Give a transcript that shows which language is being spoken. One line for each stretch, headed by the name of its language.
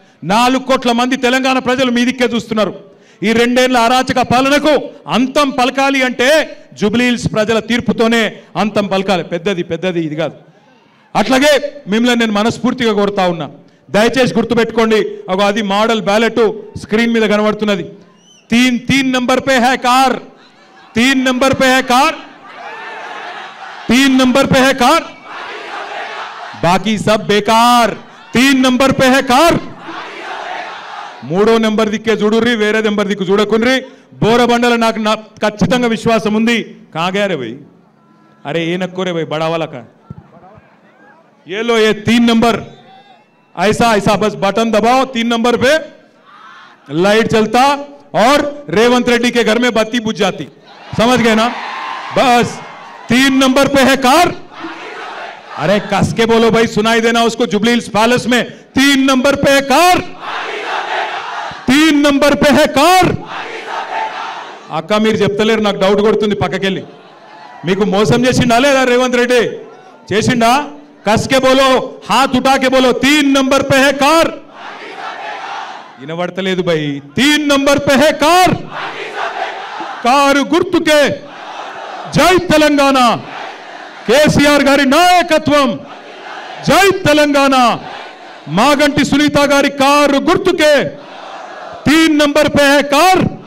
Telugu: 4 కోట్ల మంది తెలంగాణ ప్రజలు మీ దిక్కే చూస్తున్నారు. ఈ 2 ఏళ్ల అరాచక పాలనకు అంతం పలకాలి అంటే జూబ్లీ హిల్స్ ప్రజల తీర్పుతోనే అంతం పలకాలి. పెద్దది ఇది కాదు. అట్లాగే మిమ్మల్ని నేను మనస్ఫూర్తిగా కోరుతా ఉన్నా, దయచేసి గుర్తుపెట్టుకోండి. అది మోడల్ బ్యాలెట్ స్క్రీన్ మీద కనబడుతున్నది.
Hindi: 3 नंबर पे है कार, 3 नंबर पे है कार, 3 नंबर पे है कार, बाकी सब बेकार. 3 नंबर पे है कार.
Telugu: 3వ నెంబర్ దిక్కే చూడుర్రి, వేరే నెంబర్ దిక్కు చూడకుండ్రి. బోరబండల నాకు ఖచ్చితంగా విశ్వాసం ఉంది.
Hindi: కాగారే భయ్, అరే ఏ నక్కోరే భయ్, బడా वाला का ये लो, ये 3 नंबर ऐसा बस बटन दबाओ, 3 नंबर पे लाइट चलता और रेवंत रेड्डी के घर में बत्ती बुझ जाती. समझ गए ना? बस 3 नंबर पे है कार. अरे कस के बोलो भाई, सुनाई देना उसको. जुबली हिल्स पैलेस में 3 नंबर पे है कार, 3 नंबर पे है कार.
Telugu: అక్క మీరు చెప్తలేరు, నాకు డౌట్ కొడుతుంది. పక్కకెళ్ళి మీకు మోసం చేసిండా లేదా రేవంత్ రెడ్డి? చేసిండా?
Hindi: కస్ के बोलो, हाथ उठा के बोलो, 3 नंबर पे है कार.
Telugu: వినబడతలేదు भाई.
Hindi: 3 नंबर पे है कार.
Telugu: కారు గుర్తుకే జై తెలంగాణ, కేసీఆర్ గారి నాయకత్వం. జై తెలంగాణ. మాగంటి సునీత గారి కారు గుర్తుకే
Hindi: 3 नंबर पे है कार.